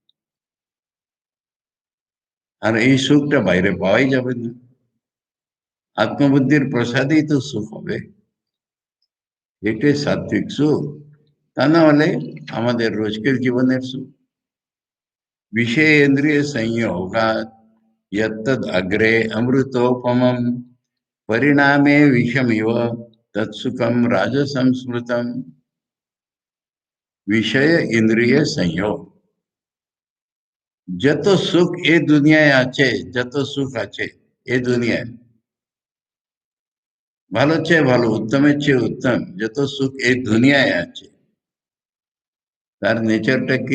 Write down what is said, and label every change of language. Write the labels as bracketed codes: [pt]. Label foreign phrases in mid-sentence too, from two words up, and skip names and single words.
[bn] আর এই সুখটা বাইরে পাওয়াই যাবে না, আত্মবুদ্ধির প্রসাদেই তো সুখ হবে। এটাই সাত্বিক সুখ, তা না হলে আমাদের রোজকের জীবনের সুখ। [sa] বিষয় ইন্দ্রিয় संयोगा यत्तद् अग्रे अमृतोपमं परिणामे विषमिव तत्सुखम राजसंस्मृतम। বিষয় ইন্দ্রিয় সংযোগ, [bn] যত সুখ এই দুনিয়ায় আছে, যত সুখ আছে এই দুনিয়ায়, ভালো চেয়ে ভালো, উত্তমের চেয়ে উত্তম যত সুখ এই দুনিয়ায় আছে, তার নেচারটা কি?